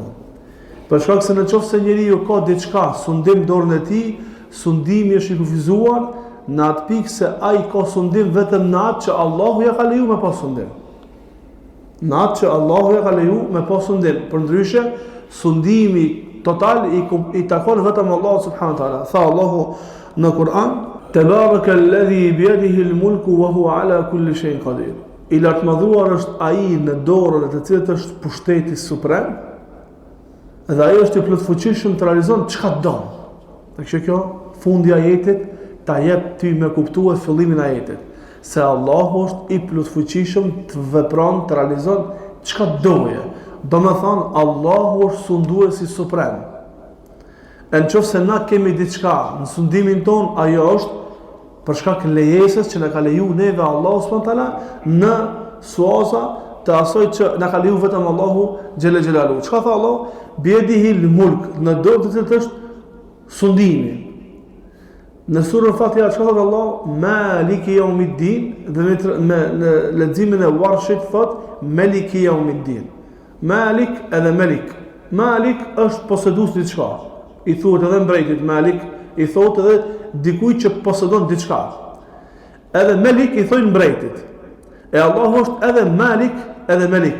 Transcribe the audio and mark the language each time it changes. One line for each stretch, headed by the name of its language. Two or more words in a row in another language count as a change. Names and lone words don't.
Albanian: Për shkak se nëse njeriu ka diçka sundim dorën e tij, sundimi është i kufizuar në atë pikë se ai ka sundim vetëm në atë që Allahu ja ka leju me pas sundim. Në atë që Allahu ja ka leju me pas sundim. Përndryshe, sundimi total i takon vetëm Allahu
Arabic: سبحانه وتعالى.
Albanian: Tha Allahu në Kur'an:
Arabic: "تبارك الذي بيده الملك وهو على كل شيء قدير."
Albanian: I lartëmadhruar është ai në dorën e të cilit është pushteti suprem, dhe ai është i plotfuqishëm të realizon çka do. Dhe kjo fundi i ajetit ta jep ty me kuptuar fillimin e ajetit, se Allahu është i plotfuqishëm të vepron, të realizon çka doje. Do me thonë, Allahu është sunduesi suprem. E në qofë se na kemi diçka në sundimin ton, ajo është për shkak lejesës që na ka leju neve Allahu
Arabic: سبحانه وتعالى
Albanian: në suaza të asoj që na ka leju vetëm Allahu
Arabic: جل جلاله.
Albanian: Çka tha Allah?
Arabic: بيده الملك,
Albanian: në dorë të cilët është sundimi. Në surën Fatiha çka thot Allah?
Arabic: مالك يوم الدين,
Albanian: dhe në leximin e Warshit thot
Arabic: ملك يوم الدين.
Albanian: Malik edhe Malik. Malik është posedues diçka. I thuhet edhe mbretit Malik, i thotë edhe dikujt që posedon diçka. Edhe Malik i thonë mbretit. E Allahu është edhe Malik edhe Malik.